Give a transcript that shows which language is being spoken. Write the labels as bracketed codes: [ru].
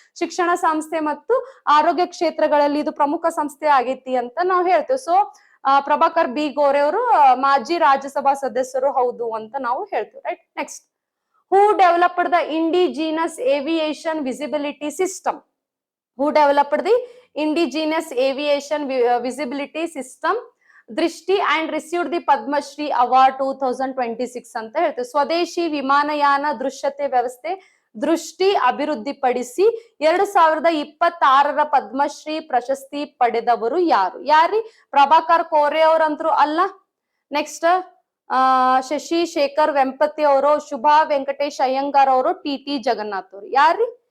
[kn] ಶಿಕ್ಷಣ ಸಂಸ್ಥೆ ಮತ್ತು ಆರೋಗ್ಯ ಕ್ಷೇತ್ರಗಳಲ್ಲಿ ಇದು ಪ್ರಮುಖ ಸಂಸ್ಥೆ ಆಗೈತಿ ಅಂತ ನಾವು ಹೇಳ್ತೇವೆ. ಸೊ ಪ್ರಭಾಕರ್ ಬಿ ಗೋರೆ ಅವರು ಮಾಜಿ ರಾಜ್ಯಸಭಾ ಸದಸ್ಯರು ಹೌದು ಅಂತ ನಾವು ಹೇಳ್ತೇವೆ. Right. [en] Next, who developed the indigenous aviation visibility system? Who developed the indigenous aviation visibility system Drishti and received the Padma Shri Award 2026 [kn] ಅಂತ ಹೇಳ್ತೇವೆ. ಸ್ವದೇಶಿ ವಿಮಾನಯಾನ ದೃಶ್ಯತೆ ವ್ಯವಸ್ಥೆ ದೃಷ್ಟಿ ಅಭಿವೃದ್ಧಿಪಡಿಸಿ 2026ರ ಪದ್ಮಶ್ರೀ ಪ್ರಶಸ್ತಿ ಪಡೆದವರು ಯಾರು? ಯಾರಿ? ಪ್ರಭಾಕರ್ ಕೋರೆ ಅವರಂತರೂ ಅಲ್ಲ. ನೆಕ್ಸ್ಟ್, ಶಶಿ ಶೇಖರ್ ವೆಂಪತಿ ಅವರು, ಶುಭಾ ವೆಂಕಟೇಶ್ ಅಯ್ಯಂಗಾರ್ ಅವರು, TT ಜಗನ್ನಾಥ್ ಅವರು. ಯಾರಿ?